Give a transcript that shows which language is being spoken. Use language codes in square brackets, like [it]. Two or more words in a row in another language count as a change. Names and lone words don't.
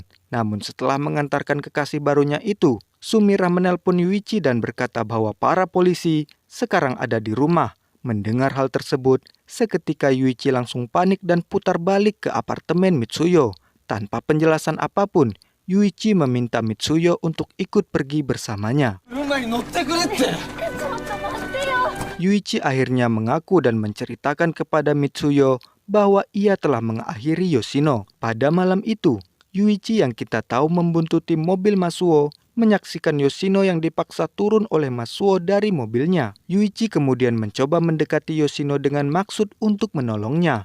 [id] Namun setelah mengantarkan kekasih barunya itu, Sumira menelpon Yuichi dan berkata bahwa para polisi sekarang ada di rumah. Mendengar hal tersebut, seketika Yuichi langsung panik dan putar balik ke apartemen Mitsuyo. Tanpa penjelasan apapun, Yuichi meminta Mitsuyo untuk ikut pergi bersamanya. [ja] 車に乗ってくれって。 [id] Yuichi akhirnya mengaku dan menceritakan kepada Mitsuyo bahwa ia telah mengakhiri Yoshino. Pada malam itu, Yuichi yang kita tahu membuntuti mobil Masuo menyaksikan Yoshino yang dipaksa turun oleh Masuo dari mobilnya. Yuichi kemudian mencoba mendekati Yoshino dengan maksud untuk menolongnya.